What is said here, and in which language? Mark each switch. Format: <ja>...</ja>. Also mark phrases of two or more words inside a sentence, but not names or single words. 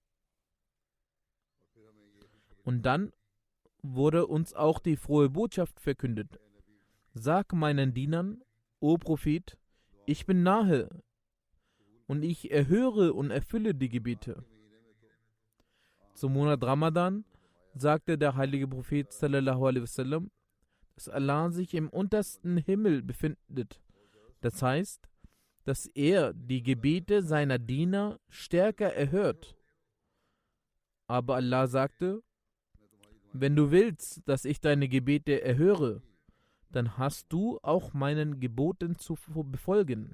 <de>Und dann wurde uns auch die frohe Botschaft verkündet. Sag meinen Dienern, o Prophet, ich bin nahe und ich erhöre und erfülle die Gebete. Zum Monat Ramadan sagte der heilige Prophet</de> <ar>صلى الله عليه وسلم,</ar> <de>dass Allah sich im untersten Himmel befindet. Das heißt, dass er die Gebete seiner Diener stärker erhört. Aber Allah sagte, wenn du willst, dass ich deine Gebete erhöre, dann hast du auch meinen Geboten zu befolgen.</de>